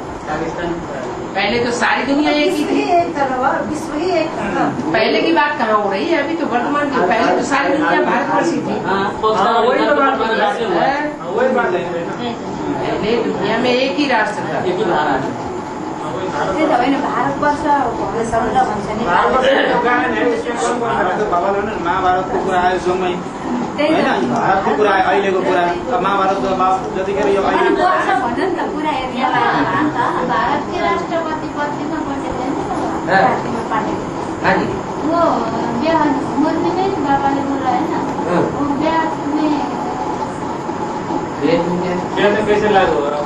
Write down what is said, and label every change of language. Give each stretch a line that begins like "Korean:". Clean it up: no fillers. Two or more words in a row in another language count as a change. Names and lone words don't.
Hindi: पहले तो सारी दुनिया एक ही थी। विश्व ही एक था। पहले की बात कहाँ हो रही है? अभी तो वर्तमान की। पहले तो सारी दुनिया भारतवर्ष ही थी। वही तो बात है, वही बात है। पहले दुनिया में एक ही राष्ट्र था। एक ही भारत। भारतवर्ष
Nepali: महाभारतको कुरा आयो जम्मै होइन, भारतको कुरा आयो, अहिलेको कुरा। महाभारतको जतिखेर यो अहिले
Hindi: भारत के राष्ट्रपति पत्रिका हाँ जी, वो ब्याह मुर्मी में बाबा ने बोला है ना, वो ब्याह में बेहद में कैसे लागू हो रहा है?